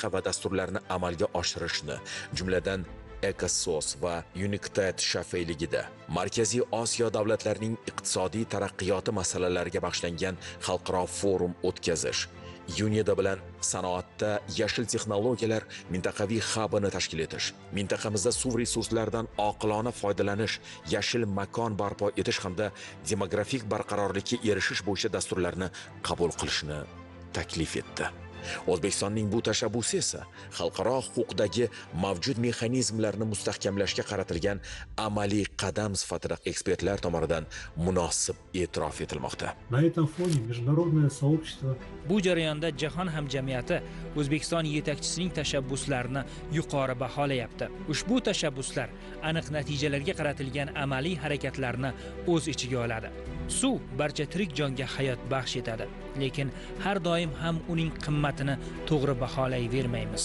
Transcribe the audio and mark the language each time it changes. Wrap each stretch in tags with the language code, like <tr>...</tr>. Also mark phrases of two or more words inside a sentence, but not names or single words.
<uz>va dasturlarni amalga oshirishni, jumladan EcoSource va UNICTAD shaffayligida Markaziy Osiyo davlatlarining iqtisodiy taraqqiyoti masalalariga bag'ishlangan xalqaro forum o'tkazish, UNIDA bilan sanoatda yashil texnologiyalar mintaqaviy hubini tashkil etish, mintaqamizda suv resurslaridan oqilona foydalanish, yashil makon barpo etish hamda demografik barqarorlikka erishish bo'yicha dasturlarni qabul qilishni taklif etdi. O'zbekistonning bu tashabbusi esa xalqaro huquqdagi mavjud mexanizmlarni mustahkamlashga qaratilgan amaliy qadam sifatida ekspertlar tomonidan munosib e'tirof etilmoqda.</uz> <ru>На этом фоне международное сообщество</ru> <uz>Bu jarayonda jahon hamjamiyati O'zbekiston yetakchisining tashabbuslarini yuqori baholayapti. Ushbu tashabbuslar aniq natijalarga qaratilgan amaliy harakatlarni o'z ichiga oladi. Suv barcha tirik jonga hayot baxsh etadi. lekin har doim ham uning qimmatini to'g'ri baholayvermaymiz.</uz>